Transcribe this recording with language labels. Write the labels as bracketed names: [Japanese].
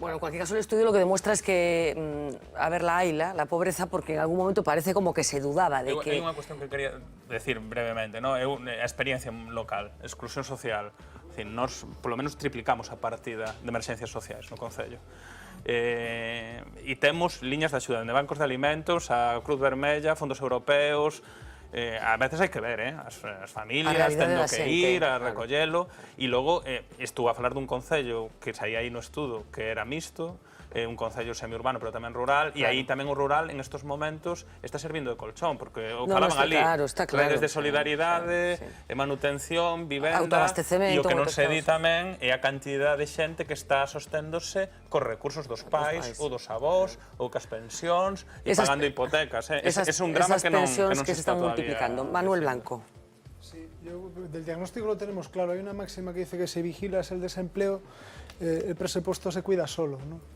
[Spanish] Bueno, en cualquier caso, el estudio lo que demuestra es que, a ver, la hayla, la pobreza, porque en algún momento parece como que se dudaba de que... [Galician] Hai unha cuestión que quería decir brevemente, ¿no? A experiencia local, exclusión social. [Spanish] Es decir, [Galician] nos, polo menos, triplicamos a partida de emerxencias sociais no Concello. E temos liñas de axuda de bancos de alimentos, a Cruz Vermella, fondos europeos. A veces hai que ver, as familias tendo que ir a recollelo. E logo, estou a falar dun concello que saía aí no estudo que era mixto, un concello semiurbano, pero tamén rural, e aí tamén o rural, en estes momentos, está servindo de colchón, porque o falaban ali, redes de solidaridade, manutención, vivenda, e o que non se di tamén é a cantidad de xente que está sosténdose cos recursos dos pais, ou dos avós, ou cas pensións, e pagando hipotecas. É un drama que non se está todavía. Manuel Blanco. [Spanish] Sí, del diagnóstico lo tenemos claro. Hay una máxima que dice que si vigilas el desempleo, el presupuesto se cuida solo, ¿no?